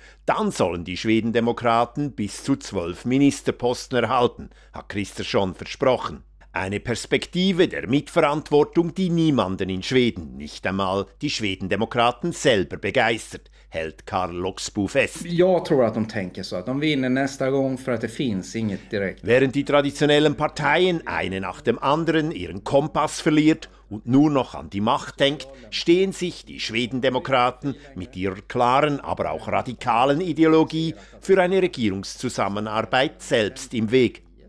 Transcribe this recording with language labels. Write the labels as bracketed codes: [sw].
[de] Dann sollen die Schwedendemokraten bis zu 12 Ministerposten erhalten, hat Kristersson versprochen. Eine Perspektive der Mitverantwortung, die niemanden in Schweden, nicht einmal die Schwedendemokraten selber, begeistert, hält Karl Loxbu fest. [sv] Jag tror att de tänker så att de vinner nästa gång för att det finns inget direkt. [de] Während die traditionellen Parteien eine nach dem anderen ihren Kompass verliert und nur noch an die Macht denkt, stehen sich die Schwedendemokraten mit ihrer klaren, aber auch radikalen Ideologie für eine Regierungszusammenarbeit selbst im Weg.